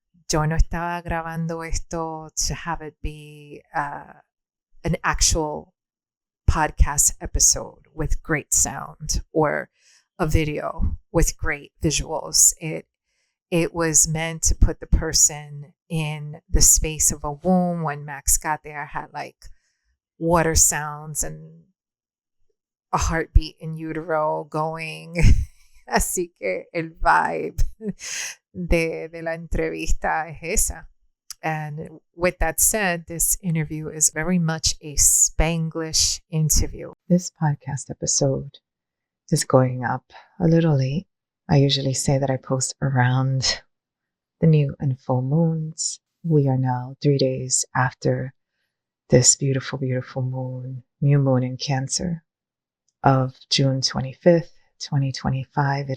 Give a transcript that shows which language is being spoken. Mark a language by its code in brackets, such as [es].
[es] Yo no estaba grabando esto [en] to have it be an actual podcast episode with great sound or a video with great visuals. It was meant to put the person in the space of a womb. When Max got there, I had like water sounds and a heartbeat in utero going. [es] Así que el vibe de la entrevista es esa. [en] And with that said, this interview is very much a Spanglish interview. This podcast episode is going up a little late. I usually say that I post around the new and full moons. We are now 3 days after this beautiful, beautiful moon, new moon in Cancer of June 25th, 2025.